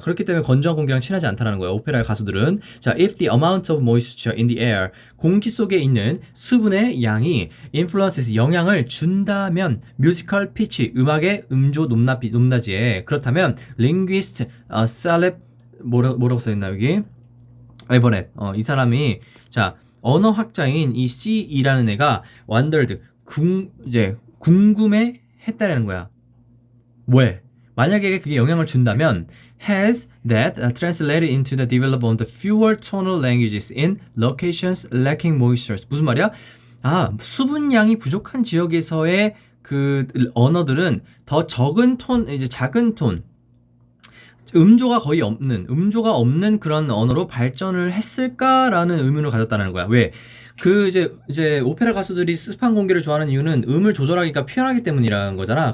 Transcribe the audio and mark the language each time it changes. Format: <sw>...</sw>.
<ko>그렇기 때문에 건조한 공기랑 친하지 않다는 거야. 오페라의 가수들은. 자,</ko> <en>if the amount of moisture in the air</en> <ko>공기 속에 있는 수분의 양이 influences 영향을 준다면 뮤지컬 피치 음악의 음조 높낮이에 그렇다면 linguist celeb 뭐라고 써있나 여기 에버넷 이 사람이 자 언어학자인 이 C이라는 애가 wondered 이제 궁금해 했다라는 거야. 왜? 만약에 그게 영향을 준다면</ko> <en>has that translated into the development of fewer tonal languages in locations lacking moisture.</en> <ko>무슨 말이야? 아, 수분량이 부족한 지역에서의 그 언어들은 더 적은 톤, 이제 작은 톤, 음조가 없는 그런 언어로 발전을 했을까라는 의문을 가졌다는 거야. 왜? 그 이제 오페라 가수들이 습한 공기를 좋아하는 이유는 음을 조절하기가 편하기 때문이라는 거잖아.</ko>